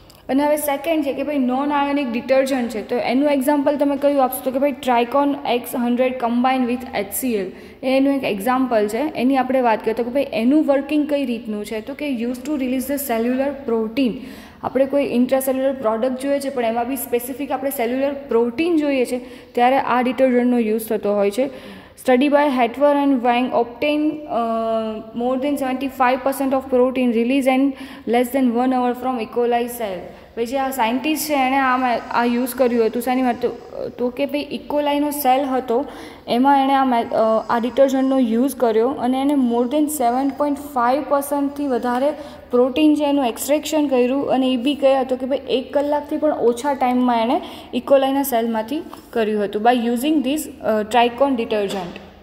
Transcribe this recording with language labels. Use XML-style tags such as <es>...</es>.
<gu>અને હવે સેકન્ડ છે કે ભાઈ નોન આયોનિક ડિટર્જન્ટ છે તો એનું એક્ઝામ્પલ તમે કયું આપશો તો કે ભાઈ ટ્રાઇકોન X100</gu> <en>combine with HCl</en> <gu>એનું એક એક્ઝામ્પલ છે. એની આપણે વાત કરીએ તો કે ભાઈ એનું વર્કિંગ કઈ રીતનું છે તો કે</gu> <en>Use to release the cellular protein.</en> <gu>આપણે કોઈ ઇન્ટ્રાસેલ્યુલર પ્રોડક્ટ જોઈએ છે પણ એમાં બી સ્પેસિફિક આપણે સેલ્યુલર પ્રોટીન જોઈએ છે ત્યારે આ ડિટર્જન્ટનો યુઝ થતો હોય છે.</gu> <en>Study by Hetwer and Wang obtained more than 75% of protein release in less than 1 hour from E. coli cell.</en> <gu>ભાઈ જે આ સાયન્ટિસ્ટ છે એણે આ યુઝ કર્યું હતું શાની માટે તો કે ભાઈ ઇકોલાઈનો સેલ હતો એમાં એણે આ ડિટર્જન્ટનો યુઝ કર્યો અને એને</gu> <en>more than</en> <gu>7.5%થી વધારે પ્રોટીન છે એનું એક્સટ્રેક્શન કર્યું અને એ બી કહે હતો કે ભાઈ 1 કલાકથી પણ ઓછા ટાઈમમાં એણે ઇકોલાઈના સેલમાંથી કર્યું હતું</gu> <en>By using this Triton detergent.</en>